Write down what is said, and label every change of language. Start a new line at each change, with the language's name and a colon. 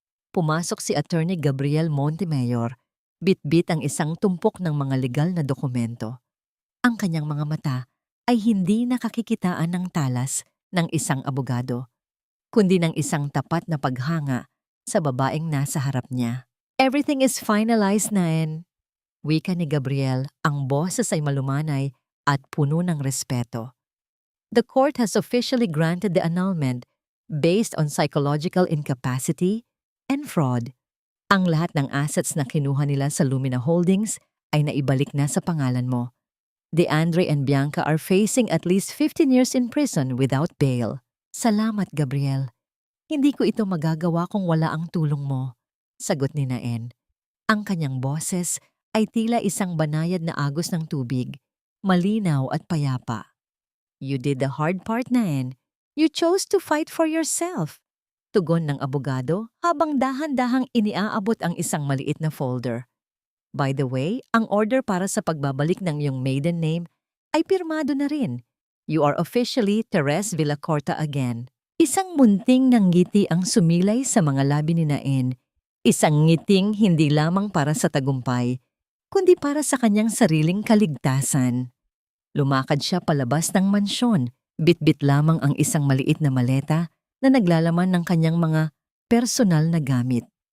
Filipino: Pumasok si Attorney Gabriel Montemayor, bitbit ang isang tumpok ng mga legal na dokumento. Ang kanyang mga mata ay hindi nakakikitaan ng talas ng isang abogado, kundi ng isang tapat na paghanga sa babaeng nasa harap niya.
English: Everything is finalized, Naen.
Filipino: Wika ni Gabriel, ang boses ay malumanay at puno ng respeto.
English: The court has officially granted the annulment based on psychological incapacity and fraud.
Filipino: Ang lahat ng assets na kinuha nila sa Lumina Holdings ay naibalik na sa pangalan mo.
English: DeAndre and Bianca are facing at least 15 years in prison without bail.
Filipino: Salamat, Gabriel. Hindi ko ito magagawa kung wala ang tulong mo, sagot ni Naen. Ang kanyang boses ay tila isang banayad na agos ng tubig, malinaw at payapa.
English: You did the hard part, Naen. You chose to fight for yourself.
Filipino: Tugon ng abogado habang dahan-dahang iniaabot ang isang maliit na folder.
English: By the way,
Filipino: ang order para sa pagbabalik ng iyong maiden name ay pirmado na rin.
English: You are officially Teres Villacorta again.
Filipino: Isang munting ng ngiti ang sumilay sa mga labi ni Naen. Isang ngiting hindi lamang para sa tagumpay, kundi para sa kanyang sariling kaligtasan. Lumakad siya palabas ng mansyon, bitbit lamang ang isang maliit na maleta na naglalaman ng kanyang mga personal na gamit.